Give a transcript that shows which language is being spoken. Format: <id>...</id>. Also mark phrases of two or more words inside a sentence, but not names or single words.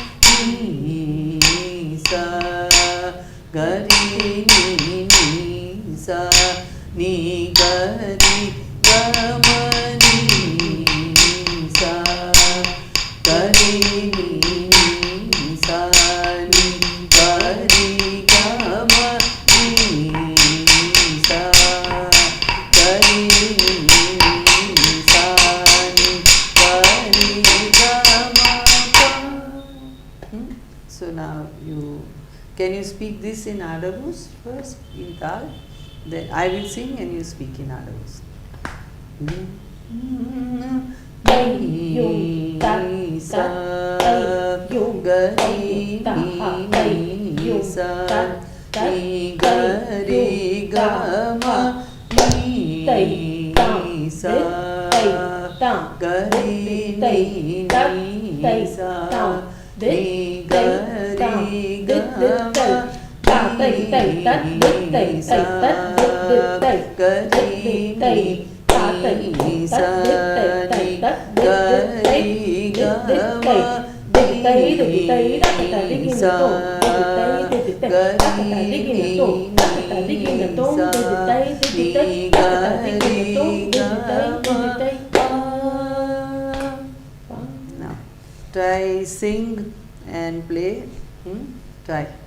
<en>ni sa gare ni sa ni gari gama ni sa gare ni sa ni gari gama ni sa gari. So now can you speak this in Adavus first, in Tal? Then I will sing and you speak in Adavus. Sa gari ni sa ni gari gama ni sa gari ni sa ni gari gama ni sa gari ni sa ni gari gama ni sa Now try sing and play. Try.</en>